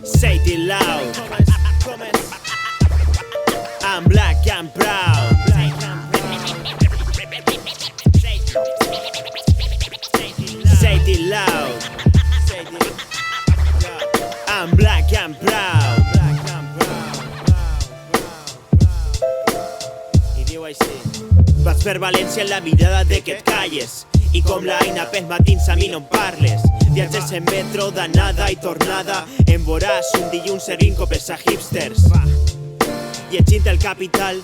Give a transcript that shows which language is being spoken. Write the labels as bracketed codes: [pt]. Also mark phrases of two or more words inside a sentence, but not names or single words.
[en] Say it loud. I'm black, I'm proud. Say it loud. I'm black, I'm proud. [ca] I diu així: vaig per València en la mirada de que et calles, i com l'Aina pels matins a mi no em parles. Viatges en metro d'anada i tornada, em veuràs un dilluns servint copes a hipsters, llegint el Capital.